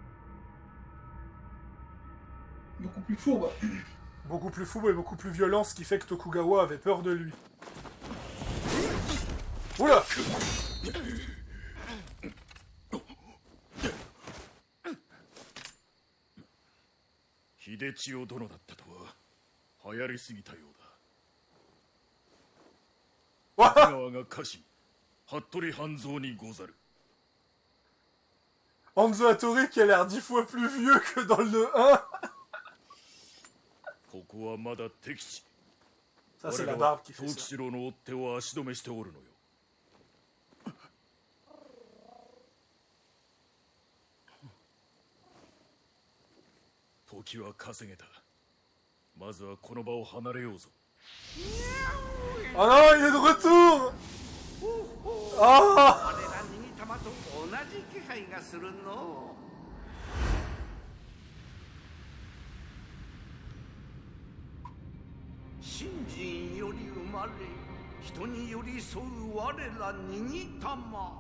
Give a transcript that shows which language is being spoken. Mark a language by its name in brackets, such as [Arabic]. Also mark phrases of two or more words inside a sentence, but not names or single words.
[French] Beaucoup plus fourbe. Beaucoup plus fou et beaucoup plus violent, ce qui fait que Tokugawa avait peur de lui. Oula! [Japanese] 秀千代殿だったとは流行りすぎたようだ。徳川が家臣、服部半蔵にござる。 [French] Hanzo Hattori qui a l'air 10 fois plus vieux que dans le 1. [Japanese] ここはまだ敵地。 [French] Ça c'est la barbe qui fait [Japanese] 藤 [French] ça. [Japanese] 吉郎の追っ手を足止めしておるのよ。時は稼げた。まずはこの場を離れようぞ。 [French] Oh non, il est de retour! Ah! [Japanese] 我ら逃げ玉と同じ気配がするの。信心より生まれ、人に寄り添う我ら逃げ玉。